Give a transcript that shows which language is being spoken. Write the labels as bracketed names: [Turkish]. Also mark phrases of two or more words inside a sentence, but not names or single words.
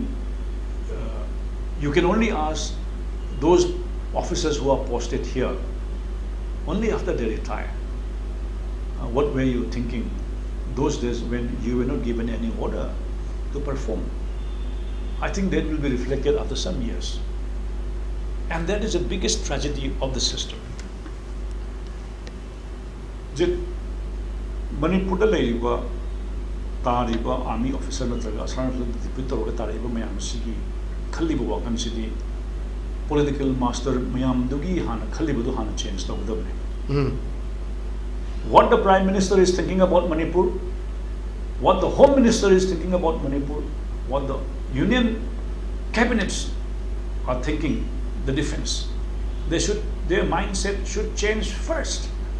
[English] You can only ask those officers who are posted here only after they retire. What were you thinking those days when you were not given any order to perform? I think that will be reflected after some years. And that is the biggest tragedy of the system. [Manipuri] Jit Manipur da leiba tariba [English] army officer [Manipuri] natraga asana deputy toroga tariba mayam sigi khaliba wakan sidi political master mayam dugi hana khaliba du hana change tawdabne [English] what the prime minister is thinking about Manipur, what the home minister is thinking about Manipur, what the union cabinets are thinking, the defense, their mindset should change first.